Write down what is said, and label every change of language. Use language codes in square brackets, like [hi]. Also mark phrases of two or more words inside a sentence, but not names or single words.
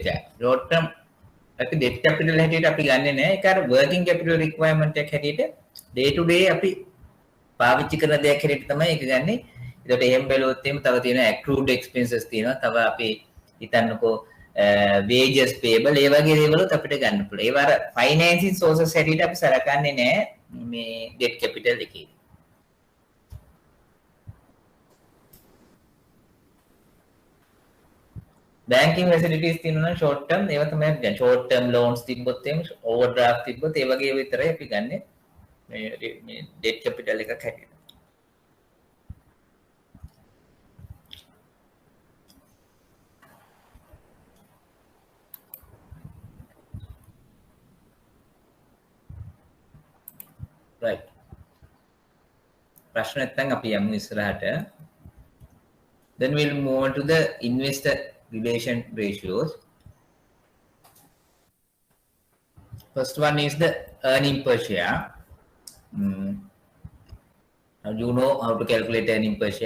[en] Short term [si] අපි [en] debt capital [si] හැටියට අපි ගන්නෙ නෑ. ඒක අර [en] working capital requirement [si] එකක් හැටියට [en] day to day [si] අපි පාවිච්චි කරන දෙයක් හැටියට තමයි ඒක ගන්නෙ. ඒකට එහෙම බැලුවොත් එහෙම තව තියෙනවා [en] accrued expenses [si] තියෙනවා. තව අපි හිතන්නකෝ [en] wages payable [si] ඒ වගේ දේවලුත් අපිට ගන්න පුළුවන්. ඒවා අර [en] financing sources [si] හැටියට අපි සලකන්නේ නෑ මේ [en] debt capital [si] එකේ. [en] banking facilities [si] තියෙනවා [en] short term [si] ඒවා තමයි අපි ගන්න. [en] short term loans [si] තිබ්බොත් එහෙම overdraft තිබ්බොත් ඒ වගේ විතරයි අපි ගන්නෙ මේ [en] debt capital [si] එකක් හැටියට. right. ප්‍රශ්න නැත්නම් අපි යමු ඉස්සරහට. [en] Then we'll move on to the investor relation ratios. First one is the earning per share. Now you know how to calculate earning per share.